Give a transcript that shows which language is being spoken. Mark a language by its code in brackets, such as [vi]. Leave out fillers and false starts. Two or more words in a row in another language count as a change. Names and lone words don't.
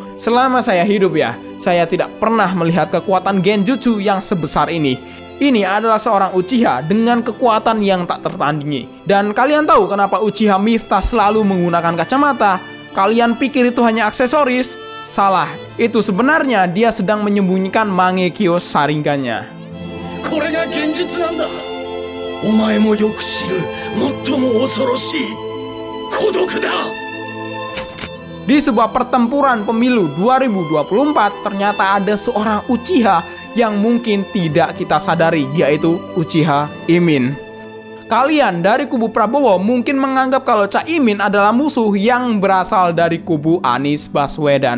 [id] Selama saya hidup ya, saya tidak pernah melihat kekuatan genjutsu yang sebesar ini. Ini adalah seorang Uchiha dengan kekuatan yang tak tertandingi. Dan kalian tahu kenapa Uchiha Miftah selalu menggunakan kacamata? Kalian pikir itu hanya aksesoris? Salah, itu sebenarnya dia sedang menyembunyikan Mangekyo Sharingan-nya. [ja] これが現実なんだ。お前もよく知る最も恐ろしい孤独だ。 [id] Di sebuah pertempuran pemilu 2024, ternyata ada seorang Uchiha yang mungkin tidak kita sadari, yaitu Uchiha Imin. Kalian dari kubu Prabowo mungkin menganggap kalau Caimin adalah musuh yang berasal dari kubu Anies Baswedan.